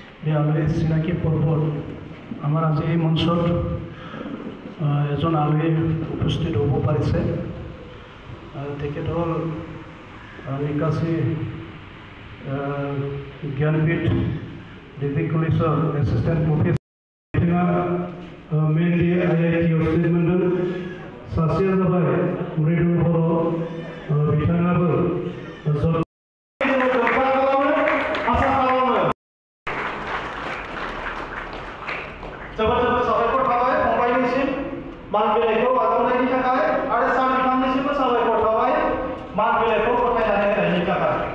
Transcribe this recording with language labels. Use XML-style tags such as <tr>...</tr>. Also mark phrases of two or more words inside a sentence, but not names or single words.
<as>এই আলহী চিনাকি পৰ্বত আমাৰ আজি এই মঞ্চত এজন আলহী উপস্থিত হ'ব পাৰিছে। তেখেত হ'ল নিকাশী জ্ঞানপীঠ ডিগ্ৰী কলেজৰ এছিষ্টেণ্ট প্ৰফেচৰ</as> <brx>मेनलि आईआईटी अक्सिजेन मोनदों सासेया जाबाय मृदुल बर' बिथाङाबो जोबोद साबायखर थाबाय फंबायनिसिम मान बिलाइखौ आजावनायनि थाखाय आरो सार बिथांनिसिमबो साबायखर थाबाय मान बिलाइखौ गथायनानै होनायनि थाखाय।</brx>